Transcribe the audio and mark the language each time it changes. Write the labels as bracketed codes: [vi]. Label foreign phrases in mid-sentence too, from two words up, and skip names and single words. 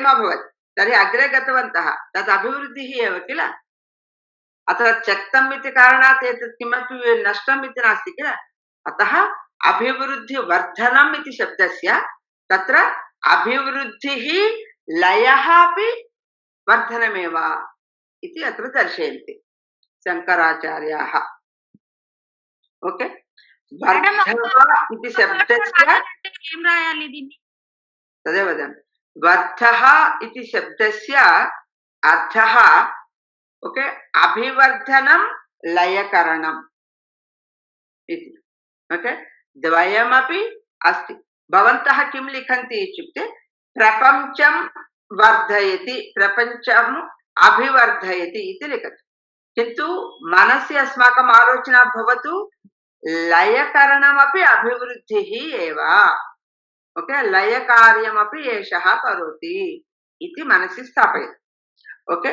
[sa] अभवत् तर्हि अग्रे गतवन्तः तद् अभिवृद्धिः एव किल अत्र त्यक्तम् इति कारणात् एतत् किमपि नष्टम् इति नास्ति किल अतः अभिवृद्धिवर्धनम् इति शब्दस्य तत्र अभिवृद्धिः लयः अपि वर्धनमेव इति अत्र दर्शयन्ति शङ्कराचार्याः ओके वर्धः इति शब्दस्य [te] ఏం రాయాలి దీన్ని [sa] तदेव वदामि वर्धः इति शब्दस्य अर्थः ओके अभिवर्धनं लयकरणम् इति ओके द्वयमपि अस्ति भवन्तः किं लिखन्ति इत्युक्ते प्रपञ्चं वर्धयति प्रपञ्चम् अभिवर्धयति इति लिखति किन्तु मनसि अस्माकम् आलोचना भवतु लयकरणमपि अभिवृद्धिः एव ओके लयकार्यमपि एषः करोति इति मनसि स्थापयति ओके